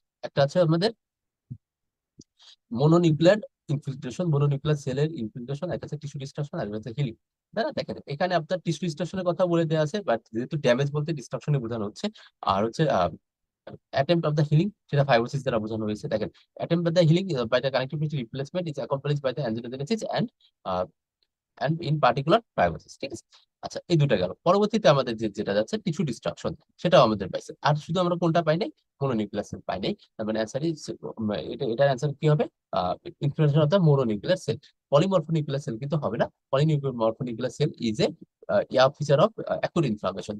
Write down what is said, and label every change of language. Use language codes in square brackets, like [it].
[bn] একটা আছে আমাদের মনোনিউক্লিয়ার ইনফিল্ট্রেশন, মনোনিউক্লিয়ার সেলের ইনফিল্ট্রেশন, একটা আছে টিস্যু ডিস্ট্রাকশন, আর একটা হচ্ছে হিলিং। তাই না? দেখেন এখানে আপনার টিস্যু ডিস্ট্রাকশনের কথা বলে দেওয়া আছে, বাট যেহেতু ড্যামেজ বলতে ডিস্ট্রাকশনে বোঝানো হচ্ছে। আর হচ্ছে [en] attempt of the healing, [bn] সেটা ফাইব্রোসিস দ্বারা বোঝানো হয়েছে। [en] দেখেন attempt of the healing by the connective tissue replacement is accompanied by the angiogenesis uh, and in particular fibrosis, ঠিক আছে? [bn] আচ্ছা, এই দুটা গেল। পরবর্তীতে আমাদের যেটা যাচ্ছে টিস্যু ডিস্ট্রাকশন, সেটাও আমাদের পাইছে। আর শুধু আমরা কোনটা পাই নাই, মনোনিউক্লিয়ার সেল পাই নাই। তার মানে অ্যান্সার ইজ, এটার অ্যান্সার কি হবে, [en] Infiltration of the mononuclear cell. [bn] Polymorphonuclear sell কিন্তু হবে না। [en] Polymorphonuclear cell is a feature of acute inflammation.